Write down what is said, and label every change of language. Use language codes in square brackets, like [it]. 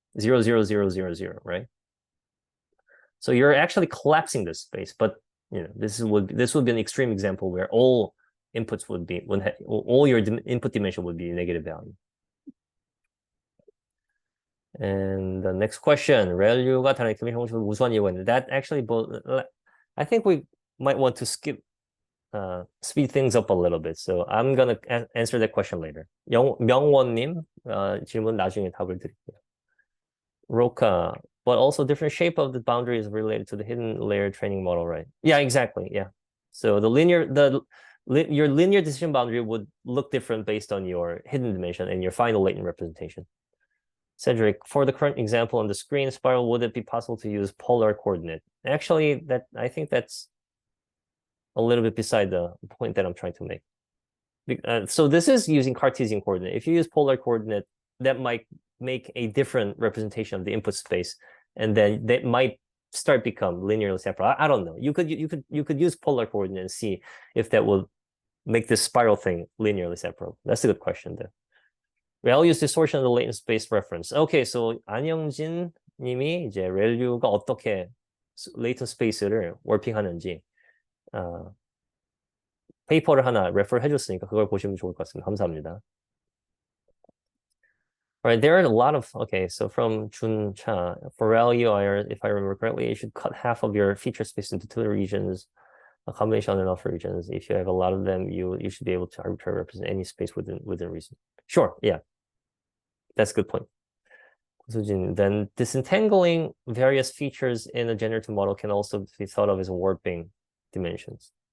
[en] 0, 0, 0, 0, 0, right? So you're actually collapsing this space, but this would be an extreme example where all inputs all your input dimension would be a negative value. And the next question, [ko] ReLU가 다른 액티베이션 방식을 우수한 이유가 있는데, [en] that actually, I think we might want to speed things up a little bit. So I'm gonna answer that question later. [ko] 명원님 질문 나중에 답을 드릴게요. [en] Roka, but also different shape of the boundary is related to the hidden layer training model, right? Yeah, exactly. Yeah. So your linear decision boundary would look different based on your hidden dimension and your final latent representation. Cedric, for the current example on the screen spiral, would it be possible to use polar coordinate? Actually, I think that's a little bit beside the point that I'm trying to make. So this is using Cartesian coordinate. If you use polar coordinate, that might make a different representation of the input space, and then that might become linearly separate. I don't know. You could use polar coordinate and see if that will make this spiral thing linearly separate. That's a good question there. ReLU's distortion of the latent space reference. [ko] Okay, so 안영진 님이 이제 ReLU가 어떻게 latent space를 월핑하는지 페이퍼를 하나 레퍼를 해줬으니까 그걸 보시면 좋을 것 같습니다. 감사합니다. [en] Right, there are a lot of, okay, so from Juncha, for ReLU, if I remember correctly, you should cut half of your feature space into two regions a combination of regions. If you have a lot of them, you should be able to arbitrarily represent any space within reason. Sure, yeah, that's a good point. Then disentangling various features in a generative model can also be thought of as warping dimensions.